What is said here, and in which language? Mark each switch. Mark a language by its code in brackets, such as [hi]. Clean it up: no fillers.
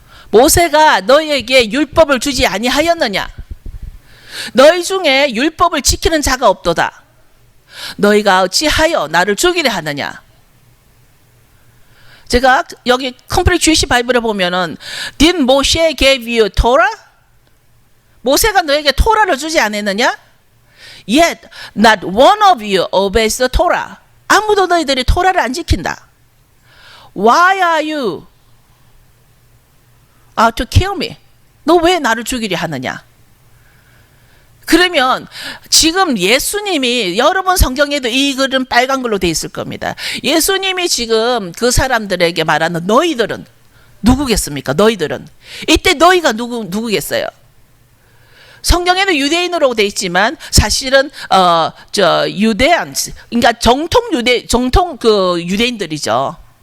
[ko] 모세가 너희에게 율법을 주지 아니하였느냐? 너희 중에 율법을 지키는 자가 없도다. 너희가 어찌하여 나를 죽이려 하느냐? 제가 여기 컴플릿 주이시 바이블에 보면은 [en] Did Moshe give you Torah? [ko] 모세가 너에게 토라를 주지 않았느냐? [en] Yet not one of you obeys the Torah. [ko] 아무도 너희들이 토라를 안 지킨다. [en] Why are you out to kill me? [ko] 너 왜 나를 죽이려 하느냐? 그러면 지금 예수님이 여러분 성경에도 이 글은 빨간 글로 돼 있을 겁니다. 예수님이 지금 그 사람들에게 말하는 너희들은 누구겠습니까? 너희들은 이때 너희가 누구겠어요? 성경에는 유대인으로 돼 있지만 사실은 유대안, 그러니까 정통 유대인들이죠.